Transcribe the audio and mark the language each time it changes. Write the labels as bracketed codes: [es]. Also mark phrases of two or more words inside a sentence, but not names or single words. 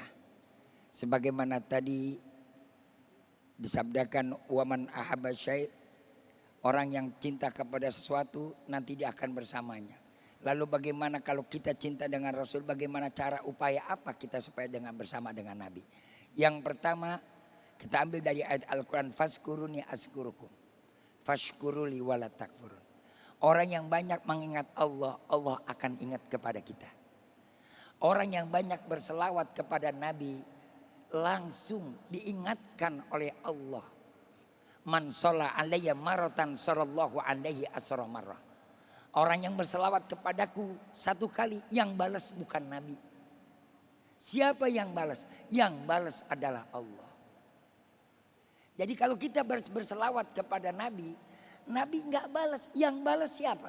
[id] Sebagaimana tadi disabdakan [ar] ومن أحب شيء', [id] orang yang cinta kepada sesuatu nanti dia akan bersamanya. Lalu bagaimana kalau kita cinta dengan Rasul, bagaimana cara upaya apa kita supaya dengan bersama dengan Nabi? Yang pertama kita ambil dari ayat Al-Quran, [ar] فاذكروني أذكركم واشكروا لي ولا تكفرون. [id] Orang yang banyak mengingat Allah, Allah akan ingat kepada kita. Orang yang banyak berselawat kepada Nabi, langsung diingatkan oleh Allah. [ar] من صلى علي مرة صلى الله عليه عشر مرة. [id] Orang yang berselawat kepadaku satu kali, yang balas bukan Nabi. Siapa yang balas? Yang balas adalah Allah. Jadi kalau kita berselawat kepada Nabi, Nabi enggak balas, yang balas siapa?